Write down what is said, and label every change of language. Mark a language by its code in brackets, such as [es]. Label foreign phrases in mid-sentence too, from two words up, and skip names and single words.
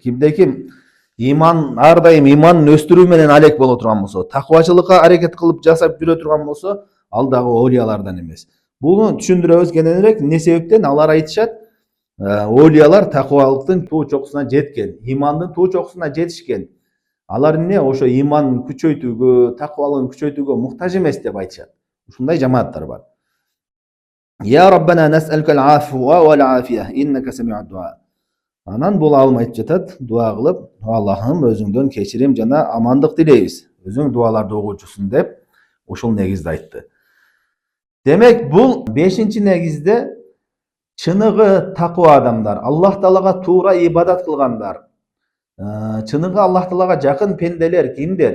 [ky] Кимде ким ар дайым иманын өстүрүү менен алек боло турган болсо, такыбачылыкка аракет кылып жасап жүрө турган болсо, ал дагы аулиялардан эмес. Буну түшүндүрөбүз кененирээк. Эмне себептен? Алар айтышат, аулиялар такыбалыктын туу чокусуна жеткен, имандын туу чокусуна жетишкен. Алар эмне? Ошо иманын күчөйтүүгө, такыбалыгын күчөйтүүгө муктаж эмес деп айтышат. Ушундай жамааттар бар. [ar] يا ربنا نسألك العفو والعافية إنك سميع الدعاء. [ky] Анан бул алым айтып жатат, дуа кылып, Аллахым өзүңдөн кечирим жана амандык тилейбиз. Өзүң дуаларды угуучусуң деп ушул негизде айтты. Демек, бул 5-чи негизде чыныгы такыба адамдар, Аллах Таалага туура ибадат кылгандар, чыныгы Аллах Таалага жакын пенделер кимдер?